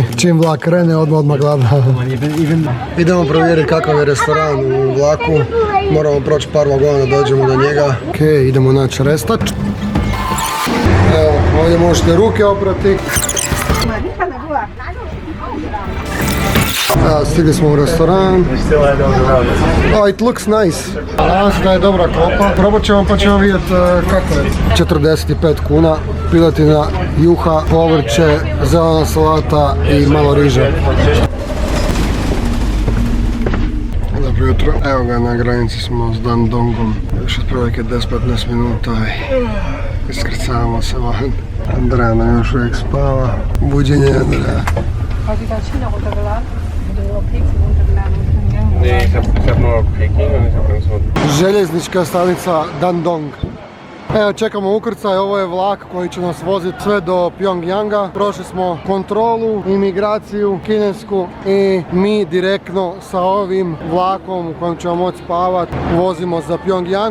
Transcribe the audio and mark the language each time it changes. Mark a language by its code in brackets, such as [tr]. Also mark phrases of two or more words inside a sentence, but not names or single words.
[hr] Čim vlak krene, odmah gladna. Idemo provjeriti kakav je restoran u vlaku. Moramo proći par vagona da dođemo do njega. Ok, idemo naći restač. Evo, ovdje možete ruke oprati. Stigli smo u restoran. [en] Oh, it looks nice. [hr] Nadam se da je dobra klopa. Probat ćemo pa ćemo vidjeti kako je. 45 kuna, piletina, juha, povrće, zelena salata i malo riže. Dobro jutro. Evo ga, na granici smo s Dandongom. Još otprilike 10-15 minuta i iskrcavamo se van. Andreja nam još uvijek spava. Buđenje Andreja. [de] Nee, ich hab nur Peking und ich hab nirgendwo. [hr] Željeznička stanica Dandong. Evo, čekamo ukrcaj, ovo je vlak koji će nas voziti sve do Pyongyanga. Prošli smo kontrolu, imigraciju kinesku i mi direktno sa ovim vlakom u kojem ćemo moći spavati vozimo za Pyongyang.